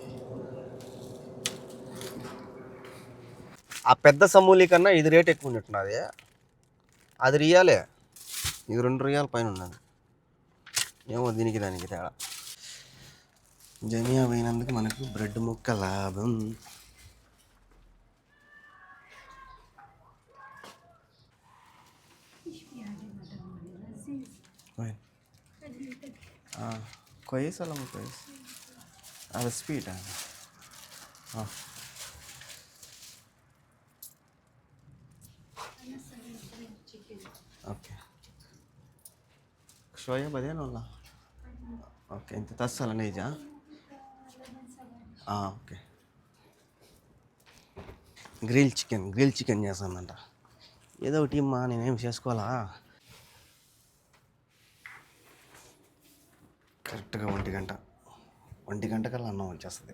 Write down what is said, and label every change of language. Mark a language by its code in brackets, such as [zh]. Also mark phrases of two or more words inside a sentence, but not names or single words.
[te] ఆ పెద్ద సమూలి కన్నా ఇది రేట్ ఎక్కువ ఉన్నట్టున్నది. అది రియాలే, ఇది 2 రియాల పైన ఉన్నది. ఏమో దీనికి దానికి తేడా. జమియా పోయినందుకు మనకు బ్రెడ్ ముక్క లాభం. [ar] كويس ولا مو كويس؟ هذا سبيد هذا. اوكي شوية بعدين ولا؟ اوكي انت تصل انا يجي. [te] ఓకే. [en] grill chicken [te] చేస్తానంట. ఏదో ఒకటి అమ్మా, నేనేం చేసుకోవాలా. కరెక్ట్గా 1 గంట కల్లా అన్నం వచ్చేస్తుంది.